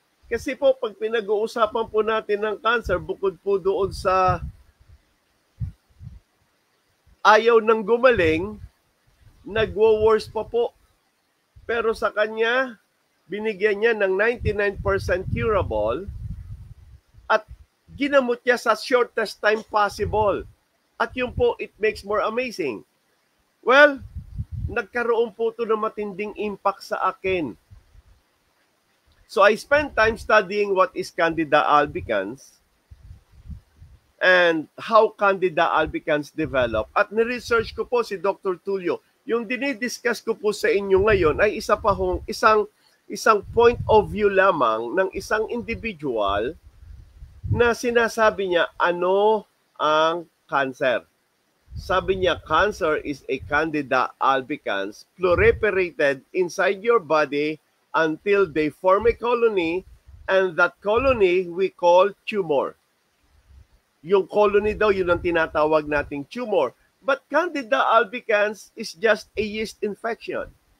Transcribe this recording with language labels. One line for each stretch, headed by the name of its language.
Filipino: Kasi po, pag pinag-uusapan po natin ng cancer, bukod po doon sa ayaw ng gumaling, nagwo-worse pa po. Pero sa kanya, binigyan niya ng 99% curable at ginamot niya sa
English: shortest time possible.
Filipino: At yun po,
English: it makes more amazing.
Filipino: Well, nagkaroon po ito ng matinding impact sa akin.
English: So I spent time studying what is Candida albicans and how Candida albicans develop.
Filipino: At ni-research ko po si Dr. Tulio. Yung dinidiscuss ko po sa inyo ngayon ay isang point of view lamang ng isang individual na sinasabi niya ano ang cancer.
English: Sabi niya, cancer is a Candida albicans proliferated inside your body until they form a colony, and that colony we call tumor.
Filipino: Yung colony daw, yun ang tinatawag nating tumor.
English: But Candida albicans is just a yeast infection.